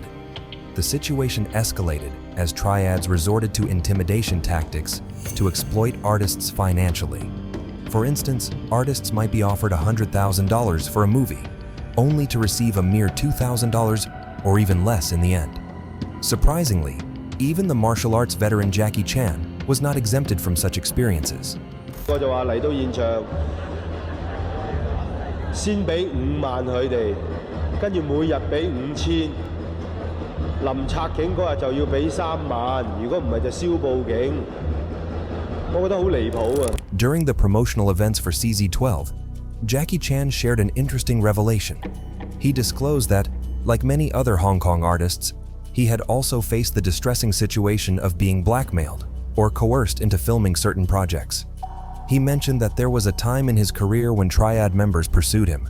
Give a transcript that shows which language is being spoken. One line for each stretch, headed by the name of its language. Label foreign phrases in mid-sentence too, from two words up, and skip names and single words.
English: The situation escalated as triads resorted to intimidation tactics to exploit artists financially. For instance, artists might be offered $100,000 for a movie, only to receive a mere $2,000 or even less in the end. Surprisingly, even the martial arts veteran Jackie Chan was not exempted from such experiences.
Cantonese: 我就話嚟到現場，先俾5萬佢哋，跟住每日俾5000。臨拆境嗰日就要俾3萬，如果唔係就燒報警。我覺得好離譜啊！
English: During the promotional events for CZ12, Jackie Chan shared an interesting revelation. He disclosed that, like many other Hong Kong artists, he had also faced the distressing situation of being blackmailed or coerced into filming certain projects. He mentioned that there was a time in his career when triad members pursued him.